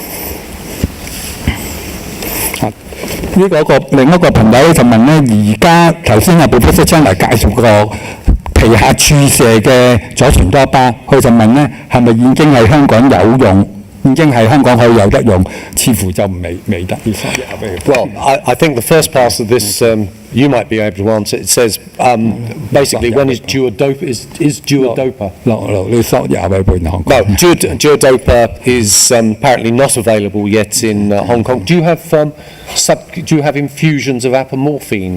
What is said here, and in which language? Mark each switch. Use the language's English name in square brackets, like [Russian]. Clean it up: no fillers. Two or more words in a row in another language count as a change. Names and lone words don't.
[Cantonese] 呢個另一個朋友咧就問咧，而家頭先Professor JENNER介紹個皮下注射嘅左旋多巴，佢就問咧係咪已經喺香港有用？已經係香港可以有得用，似乎就未得。 [English] Well, I think the first part of this you might be able to answer. It says basically when is duodopa? Is duodopa? No, duodopa is apparently not available yet in Hong Kong. Do you have infusions of apomorphine?